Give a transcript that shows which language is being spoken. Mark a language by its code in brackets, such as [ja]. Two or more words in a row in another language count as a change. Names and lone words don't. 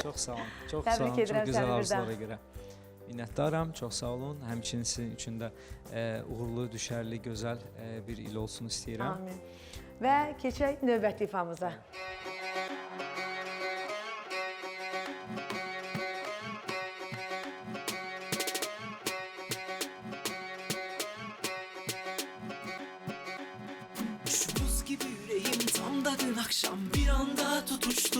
[az] Çox sağ olun. Çox Təbrik sağ olun. edirəm Çox gözəl səni arzulara birdən. görə. Minnətdaram. Çox sağ olun. Həmçinin sizin üçün də uğurlu, düşərli, gözəl bir il olsun istəyirəm. Amin. Və keçək növbəti ifamıza. [tr] Şu buz gibi yüreğim tam da dün akşam bir anda tutuştu.